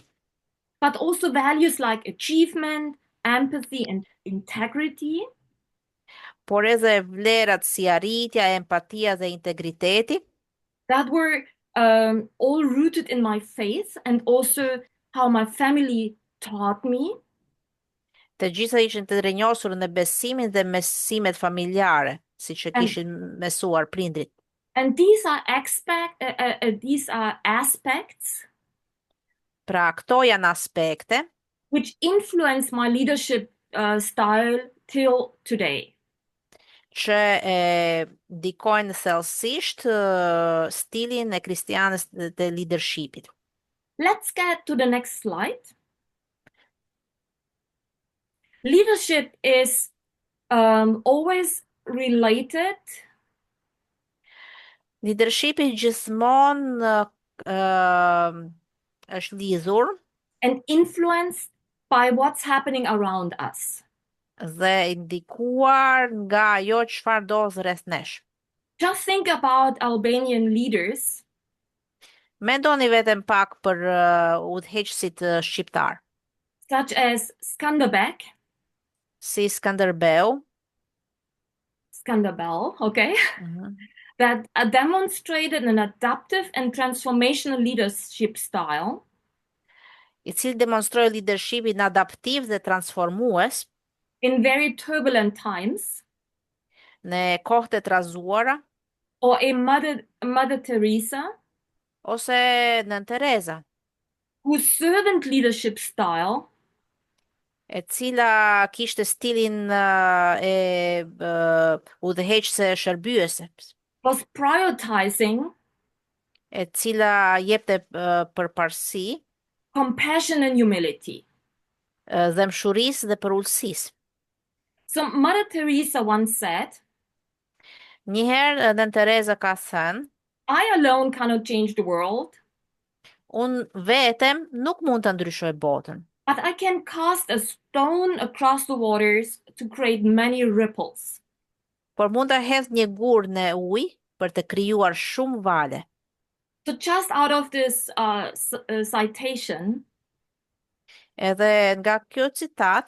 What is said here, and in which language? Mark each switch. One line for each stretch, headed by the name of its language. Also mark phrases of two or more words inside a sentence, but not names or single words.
English: But also values like achievement, empathy, and integrity.
Albanian: por edhe vlerat si arritja, empatia dhe integriteti,
English: That were all rooted in my faith and also how my family taught me.
Albanian: të gjitha ishin të rrënjosur në besimin dhe mesimet familjare, siç e
English: And
Albanian: kishin mësuar prindrit.
English: and these are these are aspects
Albanian: Pra këto janë aspekte
English: which influence my leadership style till today.
Albanian: që e ndikojnë thellësisht stilin e kristianës të leadershipit.
English: Let's get to the next slide. Leadership is always related
Albanian: Leadershipi gjithmonë është lidhur
English: and influenced by what's happening around us.
Albanian: dhe ndikuar nga ajo çfarë ndodh rreth nesh.
English: Just think about Albanian leaders
Albanian: Mendoni vetëm pak për udhëheqësit shqiptar,
English: such as
Albanian: si Skënderbeu,
English: Skanderbeg, okay, mhm, that demonstrated an adaptive and transformational leadership style
Albanian: i cili demonstroi leadershipin adaptiv dhe transformues
English: in very turbulent times,
Albanian: në kohët e trazuara
English: or a Mother Teresa
Albanian: ose Nën Tereza,
English: whose servant leadership style
Albanian: e cila kishte stilin udhëheqëse shërbyese,
English: was prioritizing
Albanian: e cila jepte përparësi
English: compassion and humility.
Albanian: dhe mshurisë dhe përullësisë.
English: So Mother Teresa once said,
Albanian: Njëherë Nën Tereza ka thënë,
English: I alone cannot change the world,
Albanian: unë vetem nuk mund të ndryshoj botën,
English: but I can cast a stone across the waters to create many ripples.
Albanian: por mund të hedh një gur në ujë për të krijuar shumë vale.
English: So just out of this citation,
Albanian: Edhe nga kjo citat,